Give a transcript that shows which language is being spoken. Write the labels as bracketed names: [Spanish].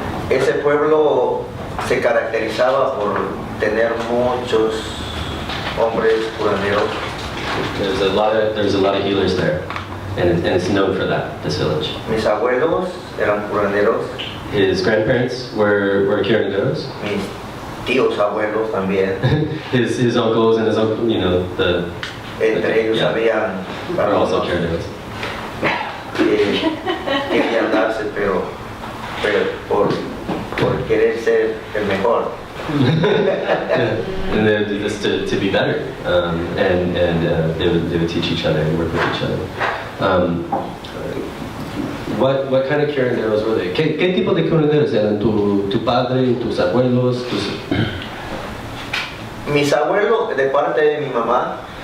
[Spanish] Ese pueblo se caracterizaba por tener muchos hombres curanderos. [English] There's a lot of healers there, and it's known for that, this village. [Spanish] Mis abuelos eran curanderos. [English] His grandparents were curanderos. [Spanish] Mis tíos abuelos también. [English] his uncles and his uncle, [Spanish] Entre ellos habían [English] are also curanderos. [Spanish] Querían darse, pero por querer ser el mejor. [English] And they would do this to be better, and they would teach each other and work with each other. What kind of curanderos were they? [Spanish] ¿Qué tipo de curanderos eran tu padre, tus abuelos? Mis abuelos, de parte de mi mamá,